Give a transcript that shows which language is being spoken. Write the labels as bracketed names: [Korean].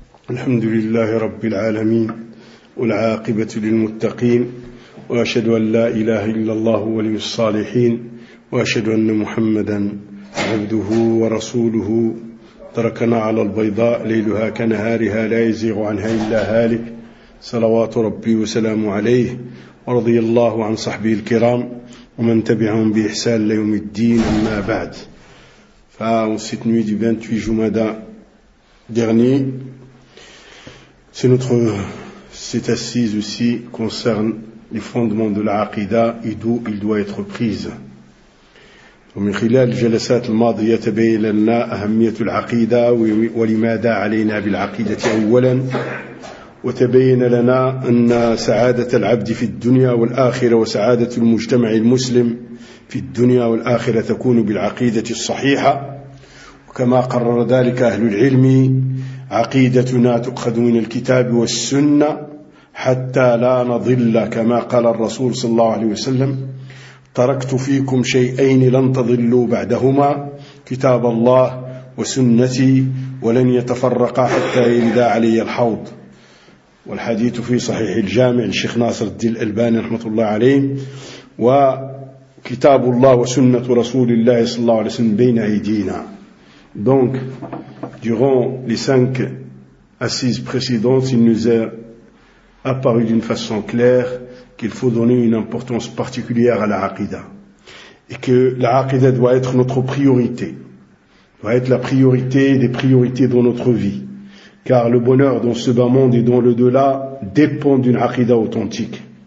[Arabic] الحمد لله رب العالمين والعاقبة للمتقين، وأشهد أن لا إله إلا الله ولي الصالحين، وأشهد أن محمدا عبده ورسوله. تركنا على البيضاء ليلها كنهارها لا يزيغ عنها إلا هالك، صلوات ربي وسلامه عليه، ورضي الله عن صحبه الكرام ومن تبعهم بإحسان ليوم الدين، أما بعد. [French] Cette nuit du 28 Jumada dernier, cette assise aussi concerne les fondements de l'aqida et d'où il doit être pris. [Arabic] ومن خلال الجلسات الماضية تبين لنا أهمية العقيدة ولماذا علينا بالعقيدة أولا، وتبين لنا أن سعادة العبد في الدنيا والآخرة وسعادة المجتمع المسلم في الدنيا والآخرة تكون بالعقيدة الصحيحة. كما قرر ذلك أهل العلم، عقيدتنا تؤخذ من الكتاب والسنة حتى لا نضل، كما قال الرسول صلى الله عليه وسلم: تركت فيكم شيئين لن تضلوا بعدهما، كتاب الله وسنتي، ولن يتفرقا حتى يرد علي الحوض. والحديث في صحيح الجامع الشيخ ناصر الدين الألباني رحمه الله عليه. وكتاب الله وسنة رسول الله صلى الله عليه وسلم بين أيدينا. [French] Donc, durant les cinq assises précédentes, il nous est apparu d'une façon claire qu'il faut donner une importance particulière à la aqida, et que la aqida doit être notre priorité, doit être la priorité des priorités dans notre vie, car le bonheur dans ce bas monde et dans l'au-delà dépend d'une aqida authentique.